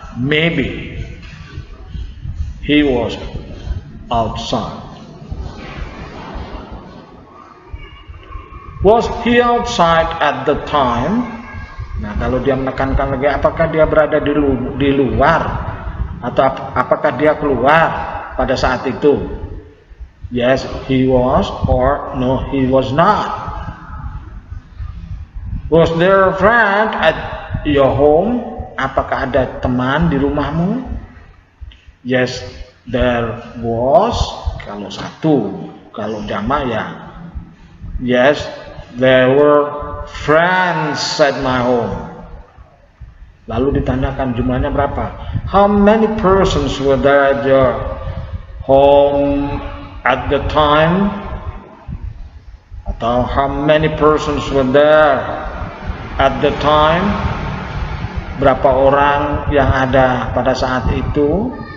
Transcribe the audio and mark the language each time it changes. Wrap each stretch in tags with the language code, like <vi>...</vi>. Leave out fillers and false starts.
<en>Maybe he was outside. Was he outside at the time?</en> <id>Nah, kalau dia menekankan lagi, apakah dia berada di luar atau apakah dia keluar pada saat itu?</id> <en>Yes, he was, or no, he was not. Was there a friend at your home?</en> <id>Apakah ada teman di rumahmu?</id> <en>Yes, there was.</en> <id>Kalau satu, kalau jamak ya.</id> <en>Yes, there were friends at my home.</en> <id>Lalu ditanyakan jumlahnya berapa?</id> <en>How many persons were there at your home at the time? Atau how many persons were there at the time?</en> <id>Berapa orang yang ada pada saat itu?</id>